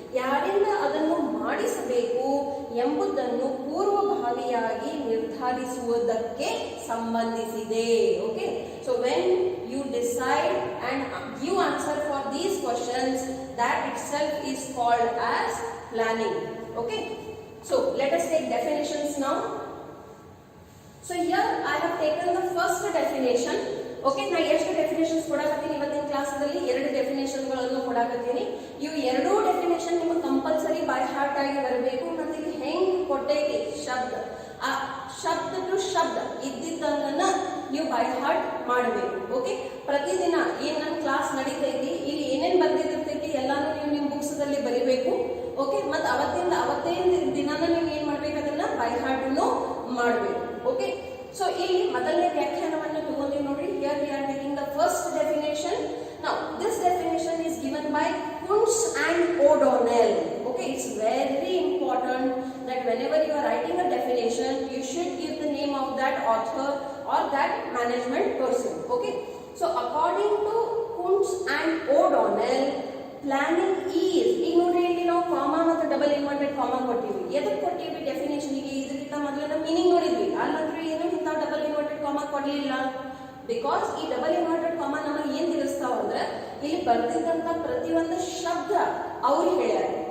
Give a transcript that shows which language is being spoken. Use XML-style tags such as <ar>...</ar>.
<kn>ಯಾರಿಂದ ಅದನ್ನು ಮಾಡಿಸಬೇಕು ಎಂಬುದನ್ನು ಪೂರ್ವಭಾವಿಯಾಗಿ ನಿರ್ಧರಿಸುವುದಕ್ಕೆ ಸಂಬಂಧಿಸಿದೆ.</kn> <en>Okay, so when you decide and give answer for these questions, that itself is called as planning. Okay, so let us take definitions now. So here I have taken the first definition.</en> <kn>Okay, ನಾ ಎಷ್ಟು definitions ಕೊಡಾಕತ್ತೀನಿ ಇವತ್ತಿನ ಕ್ಲಾಸಲ್ಲಿ, 2 ಡೆಫಿನೇಷನ್ಗಳನ್ನು ಕೊಡಾಕತ್ತೀನಿ. ಇವು 2 definition ನಿಮಗೆ compulsory by heart ಆಗಿ ಬರಬೇಕು. ಮತ್ತೆ ಇಲ್ಲಿ ಹೆಂಗ್ ಕೊಟ್ಟೈತಿ ಶಬ್ದ, ಆ ಶಬ್ದ ಟು ಶಬ್ದ ಇದ್ದಿದ್ದನ್ನ ನೀವು ಬೈ ಹಾರ್ಟ್ ಮಾಡಬೇಕು. ಓಕೆ, ಪ್ರತಿದಿನ ಏನ್ ನನ್ನ ಕ್ಲಾಸ್ ನಡೀತೈತಿ ಇಲ್ಲಿ ಏನೇನ್ ಬರ್ದಿರ್ತೈತಿ ಎಲ್ಲಾನು ನೀವು ನಿಮ್ಮ ಬುಕ್ಸ್ ದಲ್ಲಿ ಬರಿಬೇಕು. ಓಕೆ, ಮತ್ತೆ ಅವತ್ತೇ ದಿನಾನ ನೀವು ಏನ್ ಮಾಡ್ಬೇಕು ಅದನ್ನ ಬೈ ಹಾರ್ಟ್ ಮಾಡಬೇಕು. ಓಕೆ, ಸೊ ಇಲ್ಲಿ ಮೊದಲನೇ ವ್ಯಾಖ್ಯಾನವನ್ನು ತಗೊಂಡಿವಿ ನೋಡ್ರಿ.</kn> <en>Here we are taking the first definition. Now this definition is given by Kuntz and O'Donnell. Okay, it's very important that whenever you are writing a definition you should give the name of that author or that management person. Okay, so according to Kuntz and O'Donnell, planning is,</en> <kn>ಈಗ ನೋಡ್ರಿ ಇಲ್ಲಿ ನಾವು comma ಮತ್ತು double inverted comma ಕೊಟ್ಟಿವಿ. ಎದಕ್ಕೆ ಕೊಟ್ಟಿವಿ definition ಗೆ? ಇದಕ್ಕಿಂತ ಮೊದಲ ಮೀನಿಂಗ್ ನೋಡಿದ್ವಿ. ಅಲ್ಲಂದ್ರೆ ಏನು ಇಂಥ ಡಬಲ್ ಇನ್ವರ್ಟೆಡ್ ಕಾಮಾ ಕೊಡ್ಲಿಲ್ಲ. ಬಿಕಾಸ್ ಈ ಡಬಲ್ ಇನ್ವರ್ಟೆಡ್ ಕಾಮಾ ನಮಗೆ ಏನ್ ತಿಳಿಸ್ತಾವ ಅಂದ್ರೆ ಇಲ್ಲಿ ಬರ್ತಿದ್ದಂತ ಪ್ರತಿಯೊಂದು ಶಬ್ದ ಅವ್ರು ಹೇಳ್ಯಾರ.</kn>